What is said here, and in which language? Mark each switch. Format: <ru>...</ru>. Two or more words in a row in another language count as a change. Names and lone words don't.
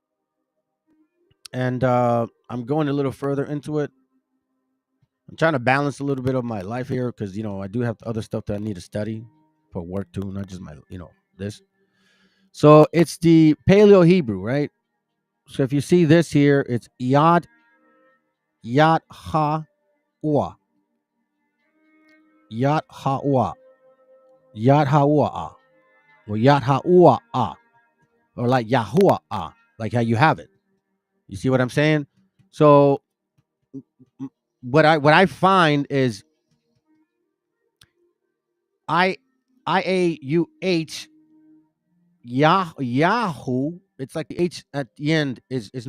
<en>And I'm going a little further into it. I'm trying to balance a little bit of my life here because, I do have other stuff that I need to study for work too, not just my, this. So it's the Paleo Hebrew, right? So if you see this here, it's Yad Ha-Ua. Yad Ha-Ua. Yad Ha-Ua. Or Yad Ha-Ua. Or like Yahuwah, like how you have it. You see what I'm saying? So what I find is IAUH Yahoo. It's like the H at the end is not silent.</en>